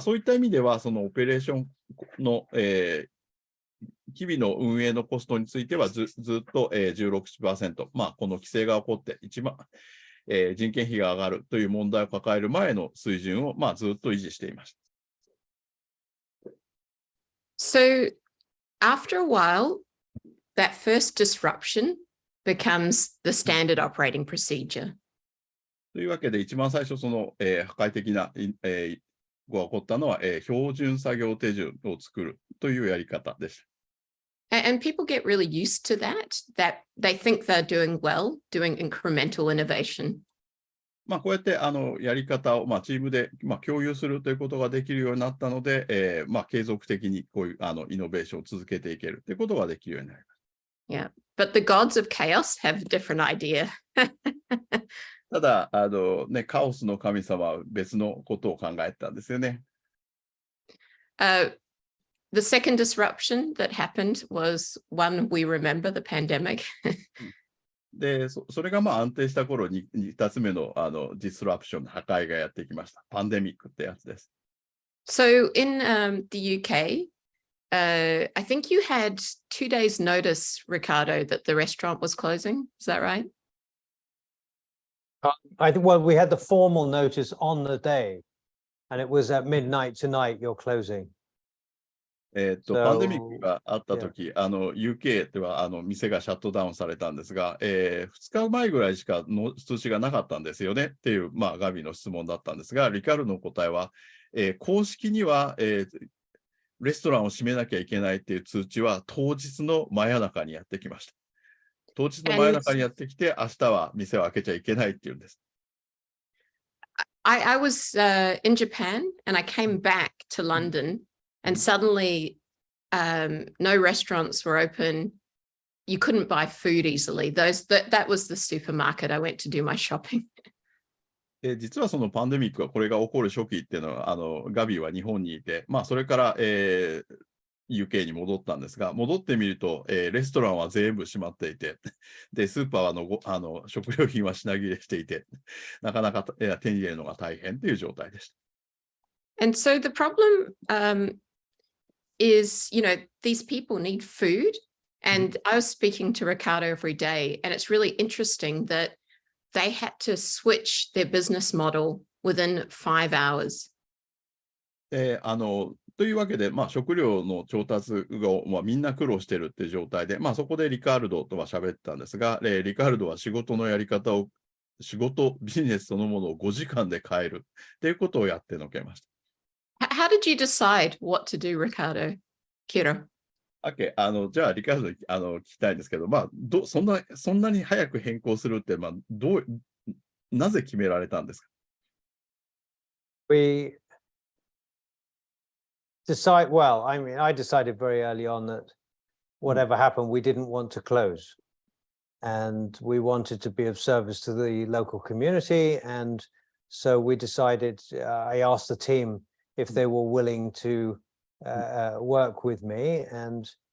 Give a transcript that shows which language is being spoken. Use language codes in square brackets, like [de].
[ja] そういった意味では、そのオペレーションの、日々の運営のコストについてはずっと 16%、この規制が起こって一番、人件費が上がるという問題を抱える前の水準を、ずっと維持していました。 [en] So after a while, that first disruption becomes the standard operating procedure. [ja] というわけで、一番最初、その、破壊的な、が起こったのは、標準作業手順を作るというやり方でした。 [en] And people get really used to that they think they're doing well, doing incremental innovation. [ja] こうやってやり方をチームで共有するということができるようになったので、継続的にこういうイノベーションを続けていけるということができるようになります。 [en] Yeah, but the gods of chaos have a different idea. [ja] ただカオスの神様は別のことを考えたんですよね。 [en] The second disruption that happened was one we remember, the pandemic. [ja] で、それが安定した頃に2つ目のディスラプション、破壊がやってきました。パンデミックってやつです。 [en] So in the UK, I think you had 2 days notice, Ricardo, that the restaurant was closing. Is that right? I think, well, we had the formal notice on the day, and it was at midnight tonight, you're closing. [ja] パンデミックがあったとき、UK では店がシャットダウンされたんですが、2日前ぐらいしかの通知がなかったんですよねっていう、ガビの質問だったんですが、リカルドの答えは、公式には、レストランを閉めなきゃいけないっていう通知は当日の真夜中にやってきました。当日の真夜中にやってきて、明日は店を開けちゃいけないっていうんです。 [en] I was in Japan and I came back to London. And suddenly, no restaurants were open. You couldn't buy food easily. That was the supermarket I went to do my shopping. [ja] 実はそのパンデミックはこれが起こる初期っていうのはガビは日本にいて、それから、UK に戻ったんですが、戻ってみると、レストランは全部閉まっていて、でスーパーは食料品は品切れしていて、なかなか手に入れるのが大変という状態でした。 [en] And so the problem is, these people need food. And I was speaking to Ricardo every day, and it's really interesting that they had to switch their business model within 5 hours. [ja] というわけで、食料の調達が、みんな苦労してるっていう状態で、そこでリカルドとは喋ったんですが、リカルドは仕事のやり方を、ビジネスそのものを5時間で変えるっていうことをやってのけました。 [en] How did you decide what to do, Ricardo? Kiro. [ja] Okay, じゃあ、リカルド聞きたいんですけど、そんなに早く変更するって、なぜ決められたんですか？ [en] We decide, well, I mean, I decided very early on that whatever happened, we didn't want to close. And we wanted to be of service to the local community. And so we decided, I asked the team if they were willing to work with me. And